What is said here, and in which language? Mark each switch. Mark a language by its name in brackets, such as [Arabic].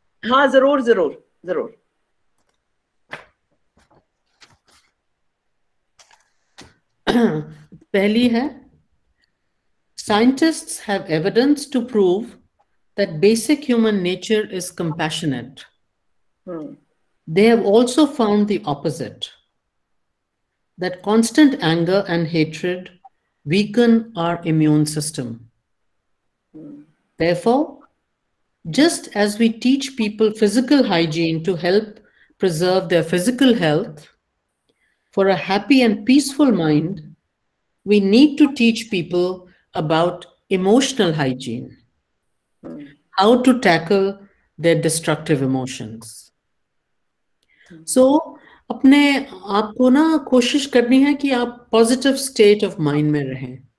[Hindi] हाँ, जरूर जरूर जरूर। [English] पहली है, scientists have evidence to prove that basic human nature is compassionate. They have also found the opposite, that constant anger and hatred weaken our immune system. Therefore, just as we teach people physical hygiene to help preserve their physical health, for a happy and peaceful mind, we need to teach people about emotional hygiene, how to tackle their destructive emotions. [Hindi] So, अपने आप को ना कोशिश करनी है कि आप [English] positive state of mind [Hindi] में रहें।